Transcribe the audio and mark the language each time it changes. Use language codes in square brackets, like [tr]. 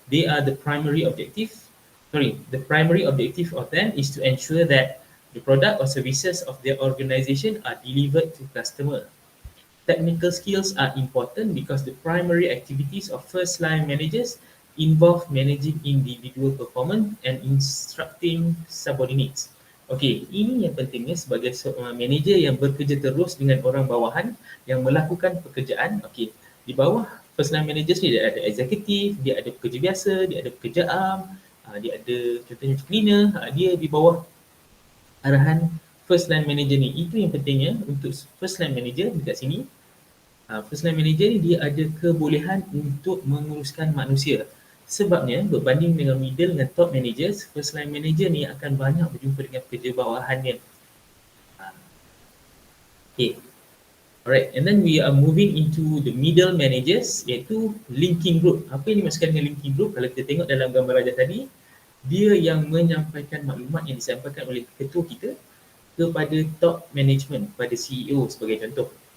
[en] They are the primary objective. The primary objective of them is to ensure that the product or services of their organization are delivered to customer. Technical skills are important because the primary activities of first line managers involve managing individual performance and instructing subordinates. [ms] Okey, ini yang pentingnya sebagai manager yang bekerja terus dengan orang bawahan yang melakukan pekerjaan. Okey, di bawah first line managers ni dia ada eksekutif, dia ada pekerja biasa, dia ada pekerja am, dia ada contohnya cleaner, dia di bawah arahan first line manager ni. Itu yang pentingnya untuk first line manager dekat sini. First line manager ni dia ada kebolehan untuk menguruskan manusia. Sebabnya berbanding dengan middle dengan top managers, first line manager ni akan banyak berjumpa dengan pekerja bawahannya. Okay. [en] Alright, and then we are moving into the middle managers, iaitu linking group. [ms] Apa yang dimaksudkan dengan linking group? Kalau kita tengok dalam gambar raja tadi, dia yang menyampaikan maklumat yang disampaikan oleh ketua kita kepada top management, kepada CEO sebagai contoh.